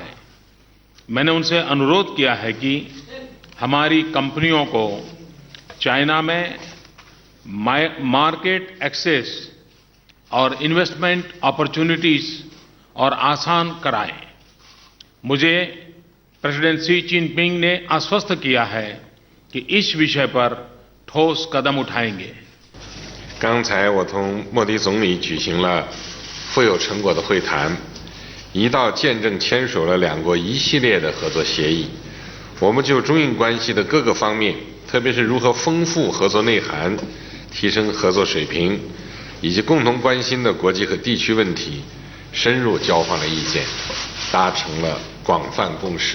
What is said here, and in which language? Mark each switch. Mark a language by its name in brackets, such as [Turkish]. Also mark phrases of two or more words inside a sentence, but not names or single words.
[Hindi] मैंने उनसे अनुरोध किया है कि हमारी कंपनियों को चाइना में [English] market access [Hindi] और [English] investment opportunities [Hindi] और आसान कराएं। मुझे प्रेसिडेंट शी जिनपिंग ने आश्वस्त किया है कि इस विषय पर ठोस कदम उठाएंगे। [Chinese] 刚才我同莫迪总理举行了富有成果的会谈，一道见证签署了两国一系列的合作协议。我们就中印关系的各个方面，特别是如何丰富合作内涵、提升合作水平，以及共同关心的国际和地区问题，深入交换了意见，达成了广泛共识。